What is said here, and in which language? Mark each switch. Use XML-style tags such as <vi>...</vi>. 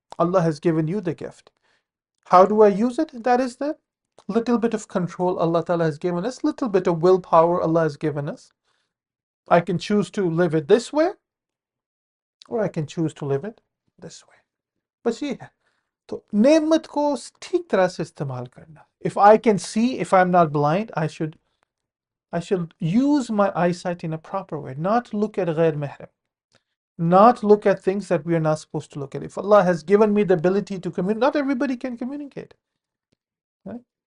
<en>Allah has given you the gift. How do I use it? That is the little bit of control Allah Ta'ala has given us, little bit of willpower Allah has given us. I can choose to live it this way, or I can choose to live it this way.</en> <hi>बस ये है. तो नेमत को ठीक तरह से इस्तेमाल करना.</hi> <en>If I can see, if I'm not blind, I should use my eyesight in a proper way, not look at غير محرم, not look at things that we are not supposed to look at. If Allah has given me the ability to communicate, not everybody can communicate. Right?</en>